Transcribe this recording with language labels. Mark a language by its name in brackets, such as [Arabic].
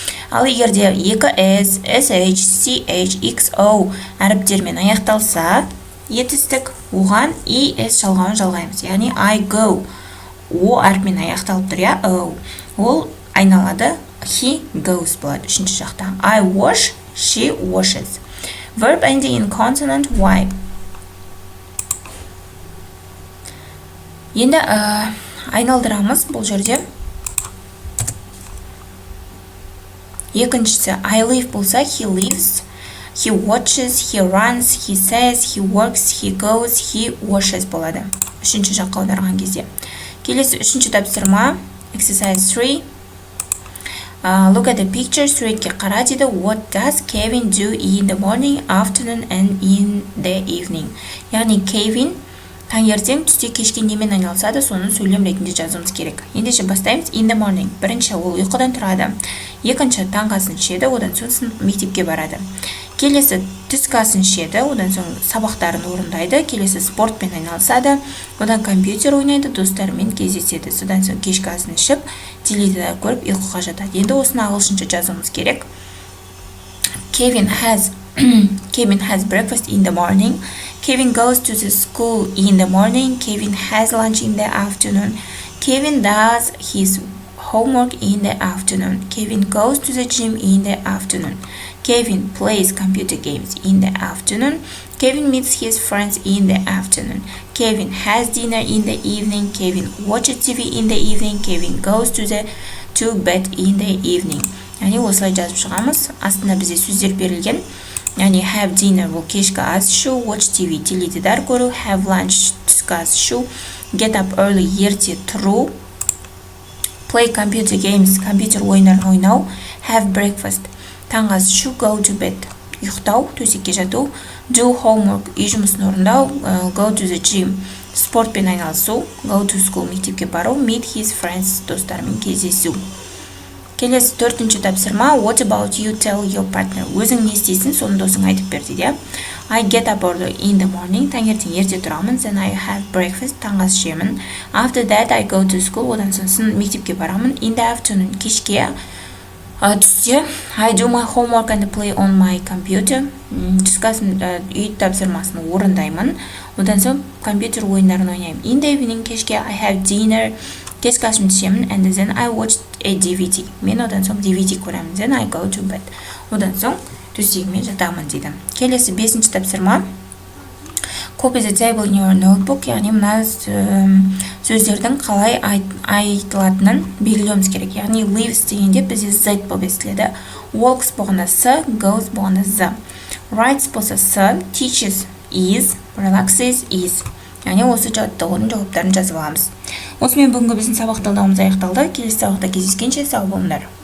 [Kazakh] Ал егерде екі S, SH, CH, XO әріптермен аяқталса, етістік оған ES жалғауын жалғаймыз. Яғни [English] I go. [Kazakh] O әрпімен аяқталып тұр, я? Ол айналады, [English] he goes [Kazakh] болады үшінші жақта. [English] I wash, she washes. Verb ending in consonant Y. [Kazakh] Енді айналдырамыз бұл жерде. Екіншісі, [English] I live болса, he lives, he watches, he runs, he says, he works, he goes, he washes болады. [Kazakh] Үшінші жаққа аударған кезде. Келесі үшінші тапсырма, [English] exercise 3. Look at the picture, [Kazakh] суретке қара дейді. [English] What does Kevin do in the morning, afternoon and in the evening? [Kazakh] Яғни Kevin таңертең, түсте, кешке немен айналысады, соны сөйлем ретінде жазуымыз керек. Ендеше бастаймыз. [English] In the morning. [Kazakh] Бірінші ол ұйқыдан тұрады. Екінші таңғы асын ішеді, одан соң мектепке барады. Келесі түскі асын ішеді, одан соң сабақтарын орындайды. Келесі спортпен айналысады, одан компьютер ойнайды, достарымен кездеседі. Содан соң кешкі асын ішіп, теледидар көріп ұйқыға жатады. Енді осыны ағылшынша жазуымыз керек. [English] Kevin has breakfast in the morning. Kevin goes to the school in the morning. Kevin has lunch in the afternoon. Kevin does his homework in the afternoon. Kevin goes to the gym in the afternoon. Kevin plays computer games in the afternoon. Kevin meets his friends in the afternoon. Kevin has dinner in the evening. Kevin watches TV in the evening. Kevin goes to bed in the evening. [Kazakh] Яғни осылай жазып шығамыз. Астында бізде сөздер берілген. Яғни [English] have dinner [Kazakh] бұл кешкі ас ішу, [English] watch TV [Kazakh] теледидар көру, [English] have lunch [Kazakh] түскі ас ішу, [English] get up early [Kazakh] ерте тұру, [English] play computer games [Kazakh] компьютер ойындарын ойнау, [English] have breakfast [Kazakh] таңғы ас ішу, [English] go to bed [Kazakh] ұйықтау, төсекке жату, [English] do homework [Kazakh] үй жұмысын орындау, [English] go to the gym [Kazakh] спортпен айналысу, [English] go to school [Kazakh] мектепке бару, [English] meet his friends [Kazakh] достарымен кездесу. Келесі төртінші тапсырма, [English] what about you tell your partner? [Kazakh] Өзің не істейсің, соны досың айтып бер дейді. [English] I get up early in the morning, [Kazakh] таңертең ерте тұрамын, [English] then I have breakfast, [Kazakh] таңғы ас ішемін. [English] After that I go to school, [Kazakh] одан соң мектепке барамын. [English] In the afternoon, [Kazakh] кешке, түсте, [English] I do my homework and play on my computer. [Kazakh] Түскі үй тапсырмасын орындаймын, одан соң компьютер ойындарын ойнаймын. [English] In the evening, [Kazakh] кешке, [English] I have dinner, [Kazakh] кешкі асымды ішемін, [English] and then I watch a DVD. [Kazakh] Мен одан соң DVD көремін, [English] then I go to bed. [Kazakh] Одан соң төсегіме жатамын дейді. Келесі бесінші тапсырма. [English] Copy the table in your notebook. [Kazakh] Яғни мына сөздердің қалай айтылатынын белгілеуіміз керек. Яғни lives дегенде бізде z болып естіледі. Walks болғанда s, goes болғанда z. Writes болса s, teaches is, relaxes is. Яғни осы жаттығудың жауаптарын жазып аламыз. Осымен бүгінгі біздің сабақ талдауымыз аяқталды. Келесі сабақта кездескенше сау болыңдар.